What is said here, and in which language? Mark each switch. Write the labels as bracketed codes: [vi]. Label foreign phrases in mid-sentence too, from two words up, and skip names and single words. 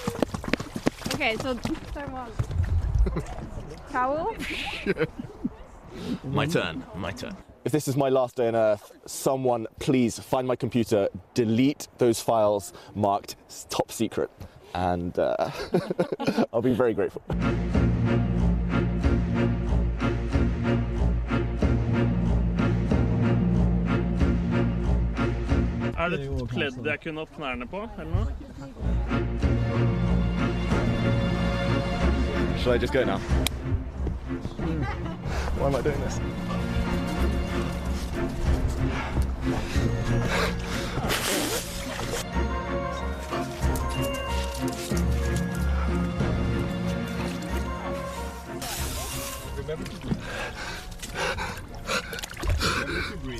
[en] Okay, so Howell. My turn. If this is my last day on Earth, someone please find my computer, delete those files marked top secret, and I'll be very grateful. [no] Det et pledd jeg kunne opp knærne på, eller noe? [en] Should I just go now? Why am I doing this? Remember to breathe.